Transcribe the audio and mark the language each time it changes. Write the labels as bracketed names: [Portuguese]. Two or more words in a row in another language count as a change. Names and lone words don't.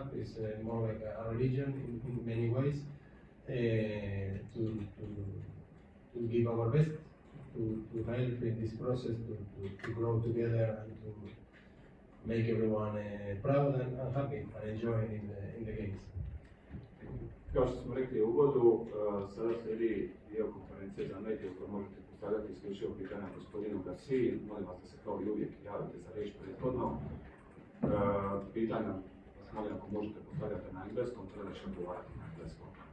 [English] It's more like a religion in many ways. To give our best to help in this process to grow together and to make everyone proud and happy and enjoy in the games. [Croatian] Kao što smo rekli u uvodu, sada slijedi dio konferencije za medije koje možete postavljati isključivo pitanja gospodinu Garciji. Molim vas da se kao i uvijek javite za riječ prethodno. Pitanja vas molim ako možete postavljati na engleskom, tada ćemo odgovarati na engleskom.